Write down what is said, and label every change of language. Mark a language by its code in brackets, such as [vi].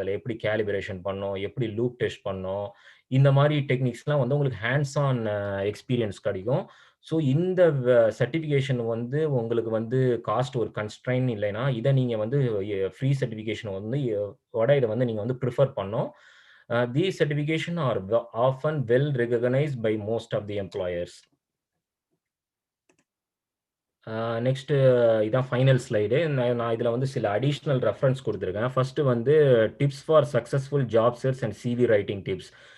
[ta] அதுல எப்படி கேலிபிரேஷன் பண்ணணும், எப்படி லூப் டெஸ்ட் பண்ணணும், இந்த மாரி டெக்னிக்ஸ்லாம் வந்து உங்களுக்கு ஹேண்ட்ஸ் ஆன் எக்ஸ்பீரியன்ஸ் கிடைக்கும். ஸோ இந்த சர்டிஃபிகேஷன் வந்து உங்களுக்கு வந்து காஸ்ட் ஒரு கன்ஸ்ட்ரெயின் இல்லைன்னா, இத நீங்க வந்து ஃப்ரீ சர்டிஃபிகேஷன் வந்து இத வந்து நீங்க வந்து பிரிஃபர் பண்ணணும். [en] These certification are often well recognized by most of the employers. [ta] Next இதான் ஃபைனல் ஸ்லைடு. நான் இதுல வந்து சில அடிஷனல் ரெஃபரன்ஸ் குடுத்திருக்கேன். ஃபர்ஸ்ட் வந்து tips for successful job search and CV writing tips.